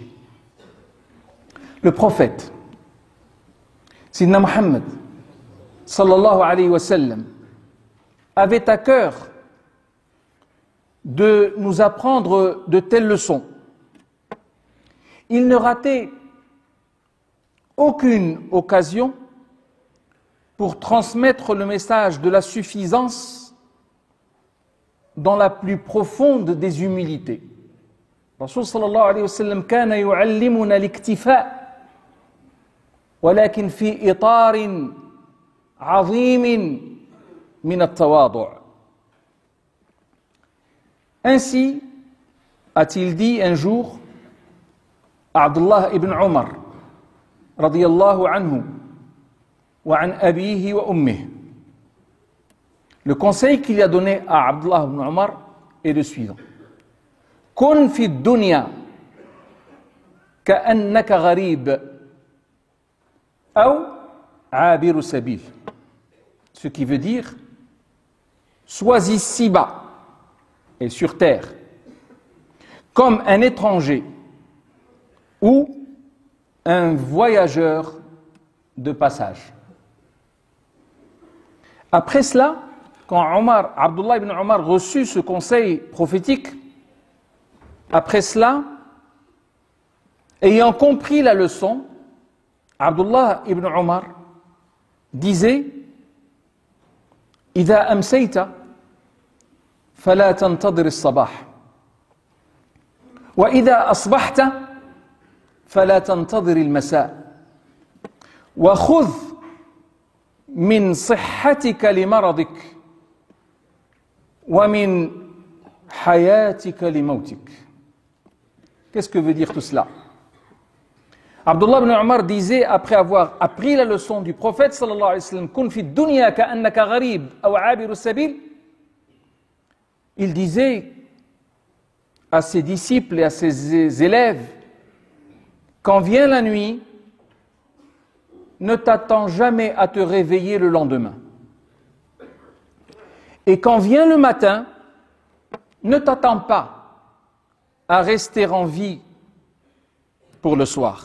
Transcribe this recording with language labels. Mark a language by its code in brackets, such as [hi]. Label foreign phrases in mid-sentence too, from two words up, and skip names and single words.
[fr] Le prophète, Sidna Muhammad, [ar] صلى الله عليه وسلم, [fr] avait à cœur de nous apprendre de telles leçons. Il ne ratait aucune occasion pour transmettre le message de la suffisance dans la plus profonde des humilités. [ar] رسول صلى الله عليه وسلم كان يعلمنا الاكتفاء ولكن في إطار عظيم من التواضع. [fr] Ainsi a-t-il dit un jour à Abdullah ibn Omar [ar] رضي الله عنه وعن أبيه وأمه. [fr] Le conseil qu'il a donné à Abdullah ibn Omar est le suivant: [ar] كن في الدنيا كأنك غريب أو عابر سبيل. [fr] Ce qui veut dire: sois ici-bas et sur terre comme un étranger ou un voyageur de passage. Après cela, quand Abdullah ibn Omar reçut ce conseil prophétique, Après cela, ayant compris la leçon, Abdullah ibn Omar disait [ar] إذا أمسيت فلا تنتظر الصباح وإذا أصبحت فلا تنتظر المساء وخذ من صحتك لمرضك ومن حياتك لموتك. [fr] Qu'est-ce que veut dire tout cela? Abdullah ibn Omar disait, après avoir appris la leçon du prophète [ar] صلى الله عليه وسلم, كن في الدنيا كأنك غريب أو عابر سبيل, [fr] il disait à ses disciples et à ses élèves, quand vient la nuit, ne t'attends jamais à te réveiller le lendemain. Et quand vient le matin, ne t'attends pas à rester en vie pour le soir.